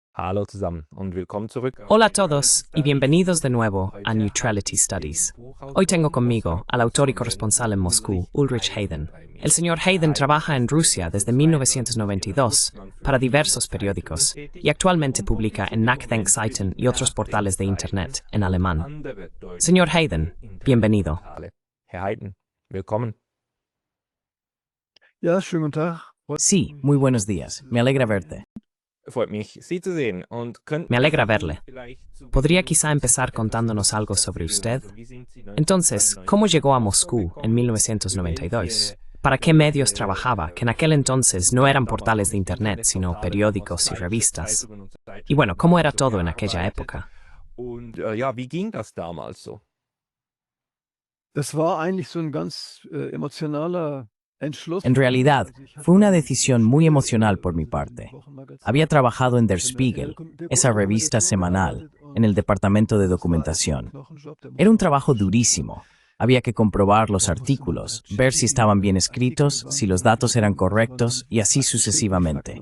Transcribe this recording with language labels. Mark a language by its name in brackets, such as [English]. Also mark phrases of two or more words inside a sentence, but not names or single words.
[German] Hallo zusammen und willkommen zurück. [Spanish] Hola a todos y bienvenidos de nuevo a Neutrality Studies. Hoy tengo conmigo al autor y corresponsal en Moscú, Ulrich Hayden. El señor Hayden trabaja en Rusia desde 1992 para diversos periódicos y actualmente publica en Nachdenkseiten y otros portales de Internet en alemán. Señor Hayden, bienvenido. [German] Herr Hayden, willkommen. Ja, schönen guten Tag. [Spanish] Sí, muy buenos días. Me alegra verte. [German] Freut mich, Sie zu sehen. Und [Spanish] Me alegra verle. ¿Podría quizá empezar contándonos algo sobre usted? Entonces, ¿cómo llegó a Moscú en 1992? ¿Para qué medios trabajaba, que en aquel entonces no eran portales de Internet, sino periódicos y revistas? Y bueno, ¿cómo era todo en aquella época? [German] Und ja, wie ging das damals so? Das war eigentlich so ein ganz emotionaler Entschluss. [Spanish] En realidad, fue una decisión muy emocional por mi parte. Había trabajado en Der Spiegel, esa revista semanal, en el departamento de documentación. Era un trabajo durísimo. Había que comprobar los artículos, ver si estaban bien escritos, si los datos eran correctos y así sucesivamente.